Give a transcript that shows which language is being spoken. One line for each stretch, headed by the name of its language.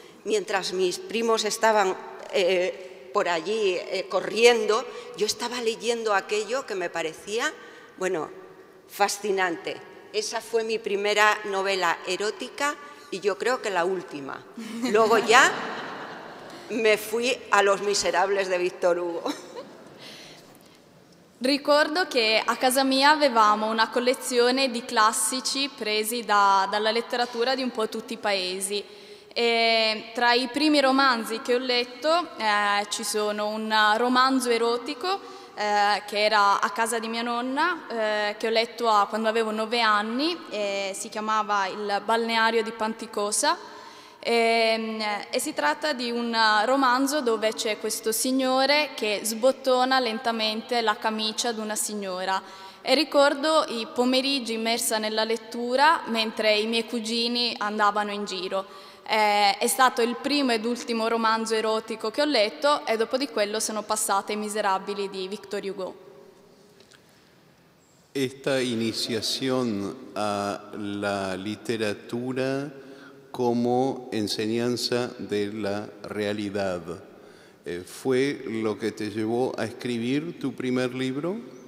Spanish: Mientras mis primos estaban por allí corriendo, yo estaba leyendo aquello que me parecía, bueno, fascinante. Esa fue mi primera novela erótica y yo creo que la última. Luego ya me fui a Los Miserables de Víctor Hugo.
Italian: Ricordo che a casa mia avevamo una collezione di classici presi dalla letteratura di un po' tutti i paesi. E tra i primi romanzi che ho letto ci sono un romanzo erotico che era A casa di mia nonna, che ho letto quando avevo 9 anni, si chiamava Il balneario di Panticosa. E si tratta di un romanzo dove c'è questo signore che sbottona lentamente la camicia ad una signora e ricordo i pomeriggi immersa nella lettura mentre i miei cugini andavano in giro. È stato il primo ed ultimo romanzo erotico che ho letto e dopo di quello sono passate I Miserabili di Victor Hugo.
Spanish: Esta iniciación a la literatura como enseñanza de la realidad, ¿fue lo que te llevó a escribir tu primer libro?